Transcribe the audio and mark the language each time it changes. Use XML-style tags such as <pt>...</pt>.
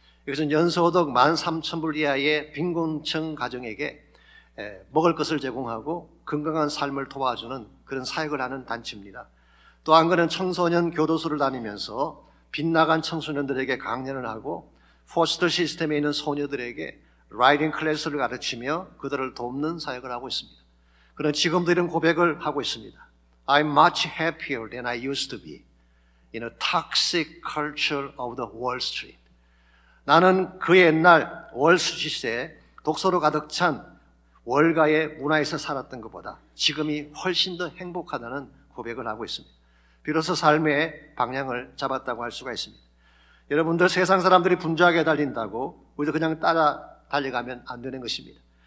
<ko>이것은 연소득 13,000불 이하의 빈곤층 가정에게 먹을 것을 제공하고 건강한 삶을 도와주는 그런 사역을 하는 단체입니다. 또 한 건은 청소년 교도소를 다니면서 빗나간 청소년들에게 강연을 하고 포스터 시스템에 있는 소녀들에게 라이딩 클래스를 가르치며 그들을 돕는 사역을 하고 있습니다. 그런 지금도 이런 고백을 하고 있습니다.</ko> <en>I'm much happier than I used to be in a toxic culture of the Wall Street.</en> <ko>나는 그 옛날 월스트리트에 독서로 가득 찬 월가의 문화에서 살았던 것보다 지금이 훨씬 더 행복하다는 고백을 하고 있습니다. 비로소 삶의 방향을 잡았다고 할 수가 있습니다. 여러분들 세상 사람들이 분주하게 달린다고 우리도 그냥 따라 달려가면 안 되는 것입니다.</ko>